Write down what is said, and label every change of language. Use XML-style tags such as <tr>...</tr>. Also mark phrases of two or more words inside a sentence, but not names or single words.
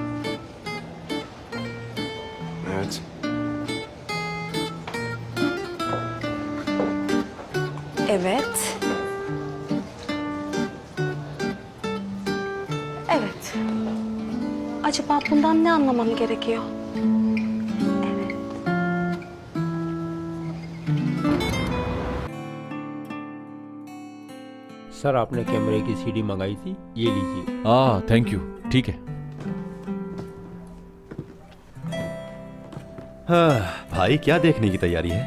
<tr>Evet. Evet. Evet. Acaba bundan ne anlamam gerekiyor?</tr> <hi>सर आपने कैमरे की सीडी मंगाई थी, ये लीजिए।</hi> <en>thank you,</en> <hi>ठीक है। हाँ, भाई क्या देखने की तैयारी है?</hi>